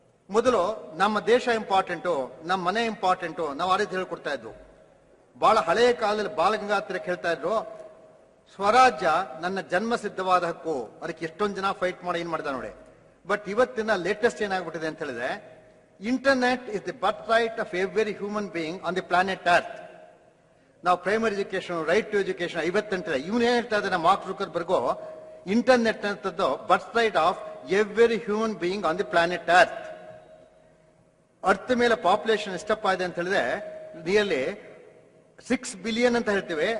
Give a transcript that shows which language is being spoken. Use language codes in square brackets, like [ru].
[kn] ಮೊದಲು ನಮ್ಮ ದೇಶ ಇಂಪಾರ್ಟೆಂಟು, ನಮ್ಮ ಮನೆ ಇಂಪಾರ್ಟೆಂಟು, ನಾವು ಆ ರೀತಿ ಹೇಳ್ಕೊಡ್ತಾ ಇದ್ವು. ಬಹಳ ಹಳೆಯ ಕಾಲದಲ್ಲಿ ಬಾಲಗಂಗಾಧರ ಹೇಳ್ತಾ ಇದ್ರು, ಸ್ವರಾಜ್ಯ ನನ್ನ ಜನ್ಮ ಸಿದ್ಧವಾದ ಹಕ್ಕು. ಅದಕ್ಕೆ ಎಷ್ಟೊಂದು ಜನ ಫೈಟ್ ಮಾಡಿ ಏನ್ ಮಾಡಿದ ನೋಡಿ. ಬಟ್ ಇವತ್ತಿನ ಲೇಟೆಸ್ಟ್ ಏನಾಗ್ಬಿಟ್ಟಿದೆ ಅಂತ ಹೇಳಿದ್ರೆ [en] Internet is the birthright of every human being on the planet Earth. [kn] ನಾವು primary education, right to education 58 ಇವನು ಏನ್ ಹೇಳ್ತಾ ಇದ್ದಾನೆ ಮಾರ್ಕ್ ಜುಕರ್ಬರ್ಗ್, ಇಂಟರ್ನೆಟ್ ಅಂತದ್ದು [en] Birth of every human being on the planet earth. [kn] Earth ಮೇಲೆ ಪಾಪ್ಯುಲೇಷನ್ ಎಷ್ಟಪ್ಪ ಇದೆ ಅಂತ ಹೇಳಿದ್ರೆ ರಿಯಲಿ 6 ಬಿಲಿಯನ್ ಅಂತ ಹೇಳ್ತೀವಿ.